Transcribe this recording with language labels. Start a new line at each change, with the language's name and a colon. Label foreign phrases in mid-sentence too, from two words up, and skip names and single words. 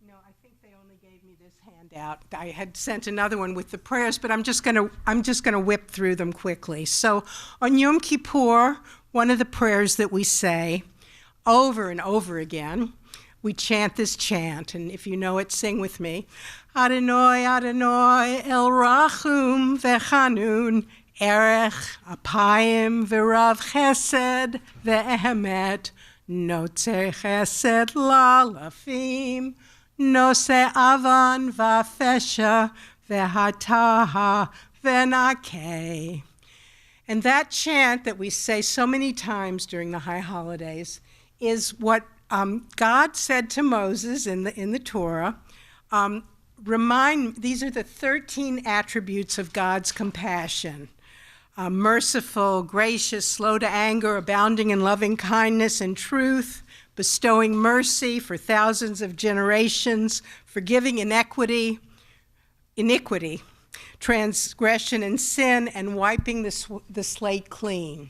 English: No, I think they only gave me this handout. I had sent another one with the prayers, but I'm just gonna whip through them quickly. So on Yom Kippur, one of the prayers that we say over and over again, we chant this chant, and if you know it, sing with me.
Hebrew: אדני אדני אל רחום וחנון ארך אפים ורב חסד ואמת נוצר חסד לאלפים נושא עון ופשע וחטאה ונקה.
English: And that chant that we say so many times during the high holidays is what God said to Moses in the Torah. These are the 13 attributes of God's compassion. Merciful, gracious, slow to anger, abounding in loving kindness and truth, bestowing mercy for thousands of generations, forgiving iniquity, transgression and sin, and wiping the slate clean.